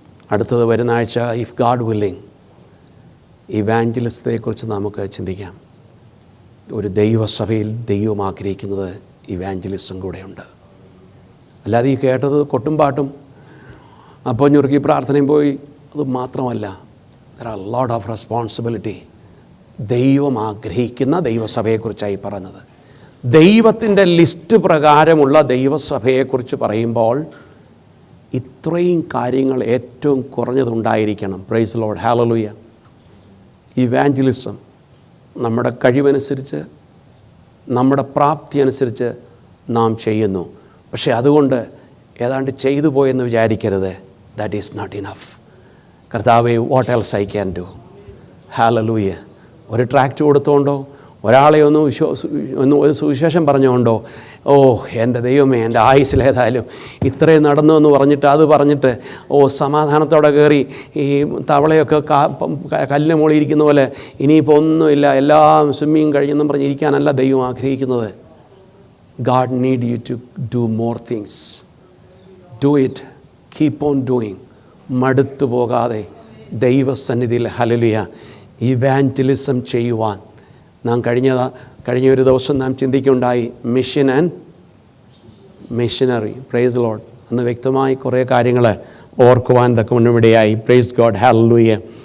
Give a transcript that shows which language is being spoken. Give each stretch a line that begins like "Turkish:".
Malayalam: അടുത്തത് വരുന്ന ആഴ്ച
English: if God willing
Malayalam: ഇവാഞ്ചലിസത്തെക്കുറിച്ച് നമുക്ക് ചിന്തിക്കാം. ഒരു ദൈവസഭയിൽ ദൈവം ആഗ്രഹിക്കുന്നത് ഇവാഞ്ചലിസം കൂടെയുണ്ട്. അല്ലാതെ ഈ കേട്ടത് കൊട്ടും പാട്ടും അപ്പോൾ ഞുറുക്കി പ്രാർത്ഥനയും പോയി അത് മാത്രമല്ല.
English: there are a lot of responsibility.
Malayalam: ദൈവം ആഗ്രഹിക്കുന്ന ദൈവസഭയെക്കുറിച്ചായി പറഞ്ഞത്. ദൈവത്തിൻ്റെ ലിസ്റ്റ് പ്രകാരമുള്ള ദൈവസഭയെക്കുറിച്ച് പറയുമ്പോൾ ഇത്രയും കാര്യങ്ങൾ ഏറ്റവും കുറഞ്ഞതുണ്ടായിരിക്കണം. Praise Lord. ഹല്ലേലൂയ. ഇവാഞ്ചലിസം നമ്മുടെ കഴിവനുസരിച്ച് നമ്മുടെ പ്രാപ്തി അനുസരിച്ച് നാം ചെയ്യുന്നു. പക്ഷേ അതുകൊണ്ട് ഏതാണ്ട് ചെയ്തു പോയെന്ന് വിചാരിക്കരുത്.
English: That is not enough.
Malayalam: കർത്താവേ,
English: What else I can do. Hallelujah.
Malayalam: ഒരു ട്രാക്റ്റ് കൊടുത്തുകൊണ്ടോ ഒരാളെ ഒന്ന് ഒരു സുവിശേഷം പറഞ്ഞുകൊണ്ടോ എൻ്റെ ദൈവമേ, എൻ്റെ ആയുസ്സിലേതായാലും ഇത്രയും നടന്നു എന്ന് പറഞ്ഞിട്ട് സമാധാനത്തോടെ കയറി ഈ തവളയൊക്കെ കല്ലിന് മുകളിലിരിക്കുന്ന പോലെ ഇനിയിപ്പോൾ ഒന്നുമില്ല, എല്ലാം സ്വിമ്മിങ് കഴിയുമെന്നും പറഞ്ഞിരിക്കാനല്ല ദൈവം ആഗ്രഹിക്കുന്നത്.
English: God need you to do more things. Do it. Keep on doing.
Malayalam: മടുത്തു പോകാതെ ദൈവസന്നിധിയിൽ ഹല്ലേലൂയ ഇവാഞ്ചലിസം ചെയ്യുവാൻ നാം കഴിഞ്ഞ ഒരു ദിവസം നാം ചിന്തിക്കുകയുണ്ടായി.
English: Mission and missionary. Praise Lord.
Malayalam: അന്ന് വ്യക്തമായി കുറേ കാര്യങ്ങൾ ഓർക്കുവാൻ ഇതൊക്കെ മുന്നിടയായി. Praise God. ഹല്ലേലൂയ.